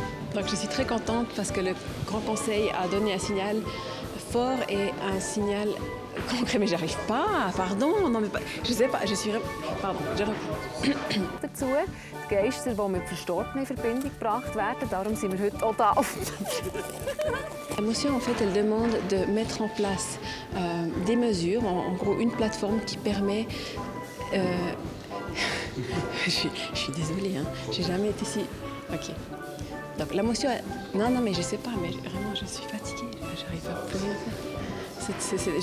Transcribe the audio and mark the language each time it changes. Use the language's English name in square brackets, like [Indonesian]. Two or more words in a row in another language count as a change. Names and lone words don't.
[French] Donc je suis très contente parce que le Grand Conseil a donné un signal fort et un signal concret. Mais j'arrive pas, pardon, non mais pas, je sais pas, je suis... Pardon, je reprends. [German] Dazu die Geister, die mit Verstorbenen in Verbindung gebracht werden. Darum sind wir heute auch da. [French] La motion, en fait, elle demande de mettre en place des mesures, en gros une plateforme qui permet... je suis désolée, hein, j'ai jamais été si... Ok. Donc la motion... Non, mais je sais pas, mais vraiment, je suis fatiguée. J'arrive à plus rien faire.